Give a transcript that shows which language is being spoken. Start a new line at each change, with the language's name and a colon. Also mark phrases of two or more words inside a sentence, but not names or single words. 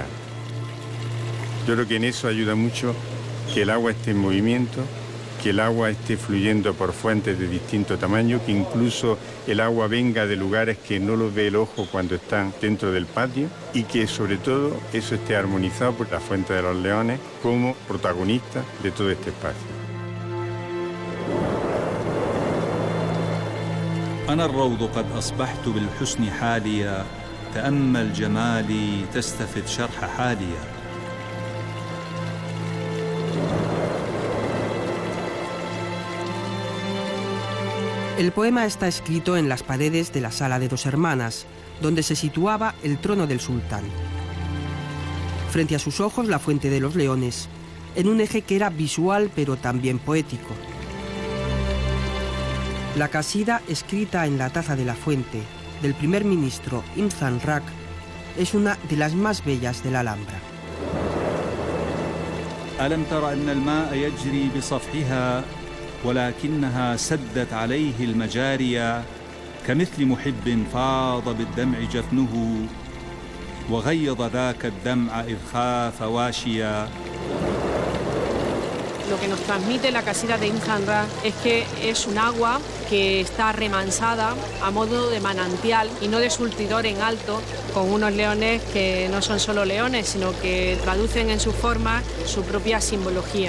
Spanish: Yo creo que en eso ayuda mucho que el agua esté en movimiento, que el agua esté fluyendo por fuentes de distinto tamaño, que incluso el agua venga de lugares que no los ve el ojo cuando están dentro del patio y que sobre todo eso esté armonizado por la Fuente de los Leones como protagonista de todo este espacio.
Arabic: أنا الروض قد أصبحت بالحسن حاليا تأمل جمالي تستفد شرح حاليا.
Spanish: El poema está escrito en las paredes de la Sala de Dos Hermanas, donde se situaba el trono del sultán. Frente a sus ojos la Fuente de los Leones, en un eje que era visual pero también poético. La casida escrita en la taza de la fuente del primer ministro Imzan Rak es una de las más bellas de la Alhambra.
Arabic: ألم تر أن الماء يجري بصفحها ولكنها سدت عليه المجاري كمثل محب فاض بالدمع جفنه وغيض ذاك الدمع إذ خاف واشيا.
Spanish: Lo que nos transmite la casida de Imzan Rak es que es un agua que está remansada a modo de manantial y no de surtidor en alto, con unos leones que no son solo leones, sino que traducen en su forma su propia simbología.